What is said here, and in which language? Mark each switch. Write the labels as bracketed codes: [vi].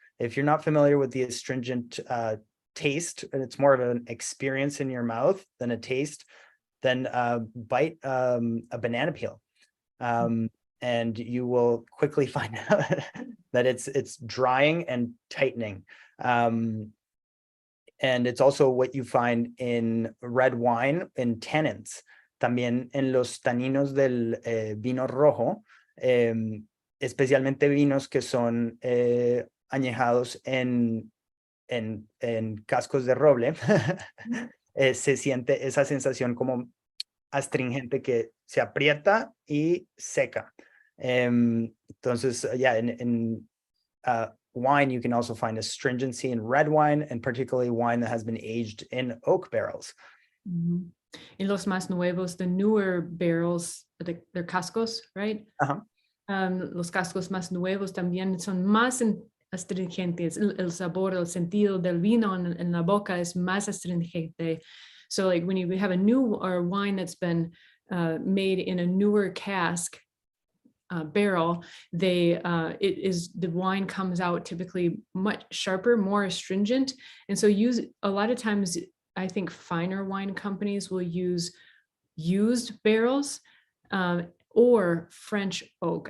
[en] If you're not familiar with the astringent taste, and it's more of an experience in your mouth than a taste, then bite a banana peel. And you will quickly find out that it's drying and tightening. And it's also what you find in red wine, in tannins. [es] También en los taninos del vino rojo, especialmente vinos que son añejados en cascos de roble, se siente esa sensación como astringente que se aprieta y seca. [en] Entonces, yeah, in wine, you can also find astringency in red wine, and particularly wine that has been aged in oak barrels. [es] En los más nuevos, [en] the newer barrels, they're cascos, right? [es] Los cascos más nuevos también son más astringentes. El sabor, el sentido del vino en la boca es más astringente. [en] So like when you have a new or wine that's been made in a newer cask barrel, the wine comes out typically much sharper, more astringent. And so a lot of times, I think finer wine companies will use used barrels or French oak.